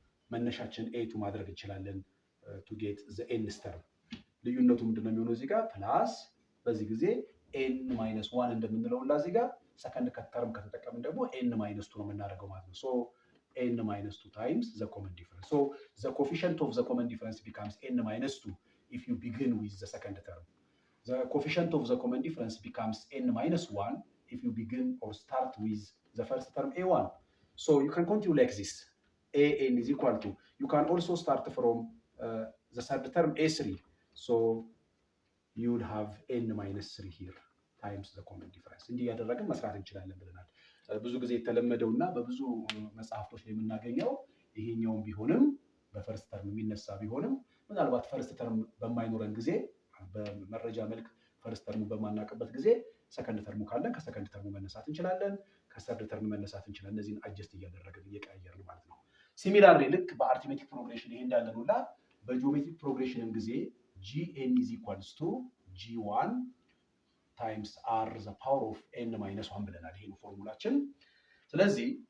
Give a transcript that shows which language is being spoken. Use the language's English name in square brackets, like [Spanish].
[Amharic] መነሻችን a2 ማድረግ እንችላለን [English] to get the nth term። [Amharic] ልዩነቱ ምንድነው የሚሆነው እዚህ ጋር ፕላስ በዚህ ጊዜ n minus 1 እንደምንለው እና እዚህ ጋር ሰከንድ ተርም ከተጠቀምን ደግሞ n minus 2 ነው የምናደርገው ማለት ነው። [English] so n minus 2 times the common difference. So the coefficient of the common difference becomes n minus 2. if you begin with the second term. The coefficient of the common difference becomes n minus 1 if you begin or start with the first term a1. So you can continue like this. An is equal to, you can also start from the third term a3. So you would have n minus 3 here times the common difference. [Amharic] እንዲህ ያደረግን መስራት እንችላለን ብለናል። ብዙ ጊዜ የተለመደውና በብዙ መጽሐፍቶች ላይ የምናገኘው ይሄኛውም ቢሆንም በፈርስት ተርም የሚነሳ ቢሆንም ምናልባት ፈርስት ተርም በማይኖረን ጊዜ በመረጃ መልክ ፈርስት ተርሙ በማናውቅበት ጊዜ ሰከንድ ተርሙ ካለን ከሰከንድ ተርሙ መነሳት እንችላለን፣ ከሰርድ ተርም መነሳት እንችላለን። እነዚህን አጀስት እያደረግን እየቀያየርን ማለት ነው። ሲሚላርሊ ልክ በአርትሜቲክ ፕሮግሬሽን ይሄ እንዳለን ሁላ በጂኦሜትሪክ ፕሮግሬሽንም ጊዜ [English] gn is equals to g1 times r the power of n minus 1 [Amharic] ብለናል። ይሄ ነው ፎርሙላችን። ስለዚህ